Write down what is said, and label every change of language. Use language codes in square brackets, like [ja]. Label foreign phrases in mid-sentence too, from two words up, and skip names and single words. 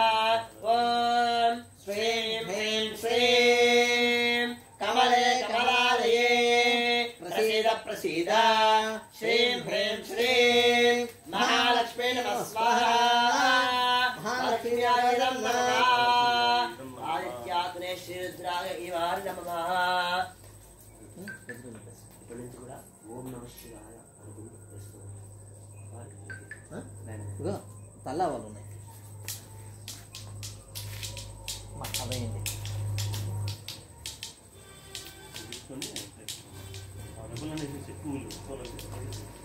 [sa] ओम श्रीं ह्रीं श्रीं कमले कमलालये प्रसीद प्रसीद श्रीं ह्रीं श्रीं महालक्ष्मी नमः स्वाहा। महालक्ष्म्याय नमः। आदित्यात्मने श्रीरुद्राय इवाय नमः। [te] ఇప్పటి నుంచి కూడా [sa] ఓం నమః శివాయ [te] అనుకుని ఇగో తల్లా వాళ్ళు ఉన్నాయి అవేంటి తీసుకొని ఎక్కువ